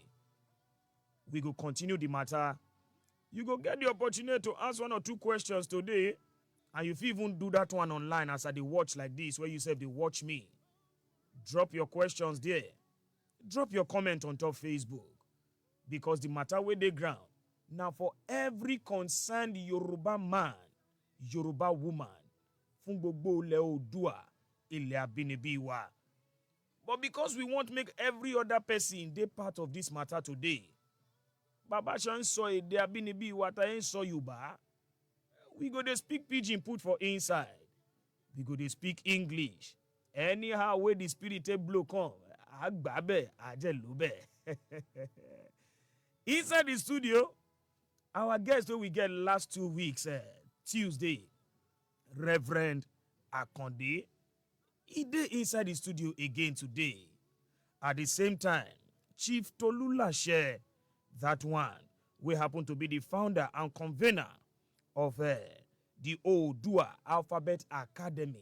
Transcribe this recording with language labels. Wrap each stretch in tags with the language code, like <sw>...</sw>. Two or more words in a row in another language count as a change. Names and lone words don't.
<pcm>We go continue the matter. You go get the opportunity to ask 1 or 2 questions today, and you fit even do that one online as I dey watch like this, where you say they watch me. Drop your questions there. Drop your comment on top Facebook. Because the matter where they ground. Now for every concerned Yoruba man, Yoruba woman,</pcm> <yo>fún gbogbo ilẹ̀ Oòduà, ilẹ̀ abínibí wa.</yo> <pcm>But because we want to make every other person dey part of this matter today,</pcm> <yo>Baba ṣe ń sọ èdè abínibí wa ta ń sọ Yorùbá.</yo> <pcm>We go dey speak pidgin put for inside. We go dey speak English. Anyhow where the spirit take blow come,</pcm> <yo>àgbà bẹ́ẹ̀, àjẹ́ ló bẹ́ẹ̀.</yo> <pcm>Inside the studio, our guest wey we get last 2 weeks, Tuesday, Reverend Akonde, he dey inside the studio again today. At the same time, Chief Tolulashe, that one, we happen to be the founder and convener of the Oduduwa Alphabet Academy.</pcm>